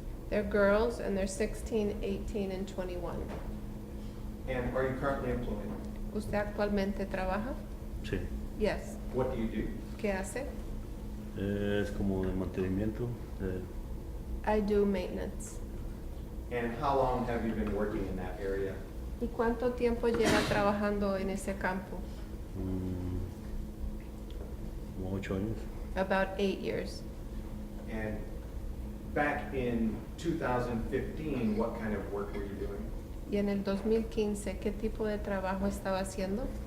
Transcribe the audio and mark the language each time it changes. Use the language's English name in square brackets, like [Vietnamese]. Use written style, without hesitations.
[English] They're girls and they're 16, 18, and 21. And are you currently employed? [Spanish] ¿Usted actualmente trabaja? Sí. [English] Yes. What do you do? [Spanish] ¿Qué hace? Es como de mantenimiento. [English] I do maintenance. And how long have you been working in that area? [Spanish] ¿Y cuánto tiempo lleva trabajando en ese campo? Como 8 años. [English] About 8 years. And back in 2015, what kind of work were you doing? [Spanish] Y en el 2015, ¿qué tipo de trabajo estaba haciendo?